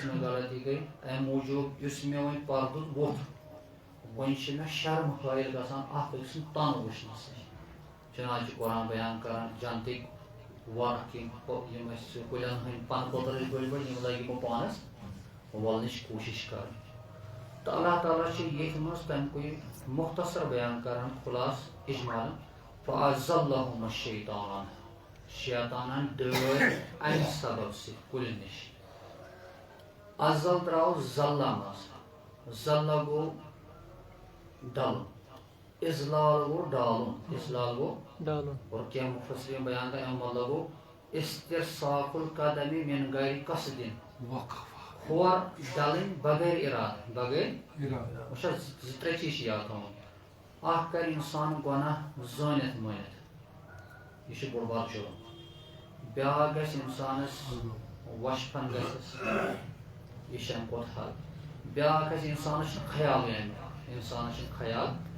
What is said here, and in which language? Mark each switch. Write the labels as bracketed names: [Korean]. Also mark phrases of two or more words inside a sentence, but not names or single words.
[Kashmiri] مےٚ غلطی گٔے امہِ موٗجوٗب یُس مےٚ وۄنۍ پردٕ ووٚتھ وۄنۍ چھِ مےٚ شرم حٲیل گژھان اکھ أکۍ سُنٛد تن وٕچھنس چنانچہ چھُ قرآن بیان کران جنتٕکۍ ورق یِم أسۍ کُلٮ۪ن ہٕنٛدۍ پنہٕ پوٚتر ٲسۍ بٔڑۍ بٔڑۍ یِم لٲگۍ یِمو پانس وولنٕچ کوٗشش کرٕنۍ تہٕ اللہ تعالیٰ چھِ ییٚتھۍ منٛز تمہِ کُے مختصر بیان کران خُلاص اجمالن [Arabic] فأزلهما الشیطان [Kashmiri] شیطانن ڈٲلۍ امہِ سبب سۭتۍ کُلہِ نِش ازل درٛاو زلہ منٛز زلہ گوٚو ڈلُن اضلال گوٚو ڈالُن اضلال گوٚو ڈالُن اور کینٛہہ مُفسریٖن بیان کران امیُک مطلب گوٚو [Arabic] استرساق القدم من غیر قصد [Kashmiri] کھور ڈلٕنۍ بغیر ارادٕ بغیر وٕچھ حظ زٕ ترٛےٚ چیٖز چھِ یاد تھاوُن اکھ کرِ انسان گۄناہ زٲنِتھ مٲنِتھ یہِ چھُ بوٚڑ بار جُرم بیٛاکھ گژھِ انسانس وشفن گژھٮ۪س یہِ چھِ امہِ کھۄتہٕ حد بیٛاکھ گژھِ انسانس چھُنہٕ خیالٕے امیُک انسانس چھُنہٕ خیال